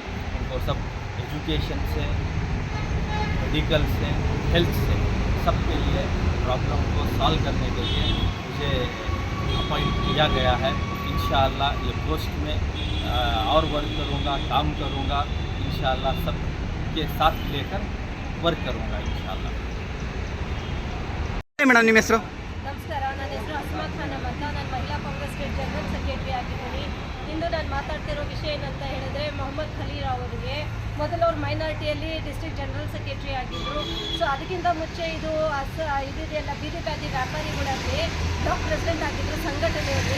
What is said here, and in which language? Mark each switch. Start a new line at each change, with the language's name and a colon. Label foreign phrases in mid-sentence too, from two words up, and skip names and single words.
Hindi: उनको सब एजुकेशन से, मेडिकल से, हेल्थ से, सब के लिए प्रॉब्लम को सॉल्व करने के लिए मुझे अपॉइंट किया गया है। इंशाअल्लाह ये पोस्ट में और वर्क करूँगा, काम करूँगा इंशाअल्लाह। सब के साथ लेकर वर्क करूँगा इंशाअल्लाह।
Kannada: ಮೇಡಮ್, ನಿಮ್ಮ ಹೆಸರು? ನಮಸ್ಕಾರ, ನನ್ನ ಹೆಸರು ಅಸ್ಮಾ ಖಾನಮ್ ಅಂತ. ನಾನು ಮಹಿಳಾ ಕಾಂಗ್ರೆಸ್
English: state general secretary
Kannada: ಆಗಿದ್ದೀನಿ. ಇಂದು ನಾನು ಮಾತಾಡ್ತಿರೋ ವಿಷಯ ಏನಂತ ಹೇಳಿದ್ರೆ, ಮೊಹಮ್ಮದ್ ಖಲೀಲ್ ಅವರಿಗೆ ಮೊದಲು ಅವ್ರು ಮೈನಾರಿಟಿಯಲ್ಲಿ
English: district general secretary
Kannada: ಆಗಿದ್ದರು. ಸೊ ಅದಕ್ಕಿಂತ ಮುಂಚೆ ಇದೆಲ್ಲ ಬೀದಿ ಪ್ಯಾದಿ ವ್ಯಾಪಾರಿಗಳಲ್ಲಿ
English: block president
Kannada: ಆಗಿದ್ದರು ಸಂಘಟನೆಯಲ್ಲಿ.